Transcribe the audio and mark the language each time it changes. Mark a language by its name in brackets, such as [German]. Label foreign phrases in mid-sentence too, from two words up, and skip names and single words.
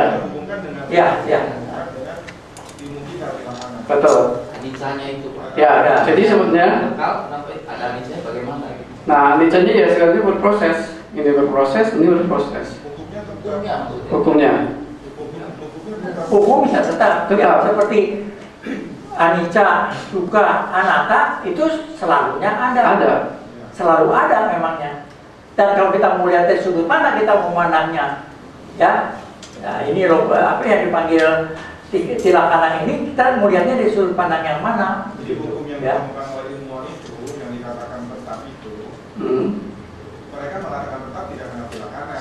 [Indonesian] kita hubungkan dengan ilmu kita tilakana. Betul. Anicanya itu Pak. Ya, jadi sebetulnya Kekal, kenapa ada anicanya bagaimana gitu? nah nicanya ya sekali berproses. Ini berproses, ini berproses. Hukumnya tetap. Hukumnya maksudnya. Hukumnya. Hukum bisa tetap. Tetap. Ya, seperti [Pali] anicca, dukkha, anatta [Indonesian] itu selalunya ada. Ada. Selalu ada memangnya. Dan kalau kita mau lihat dari sudut mana kita memandangnya, ya, ini apa yang dipanggil tilakana ini kita melihatnya dari sudut pandang yang mana? Jadi hukum yang Ya. ditemukan oleh ilmuwan itu yang dikatakan tetap itu, mereka mengatakan tetap tidak kena tilakana.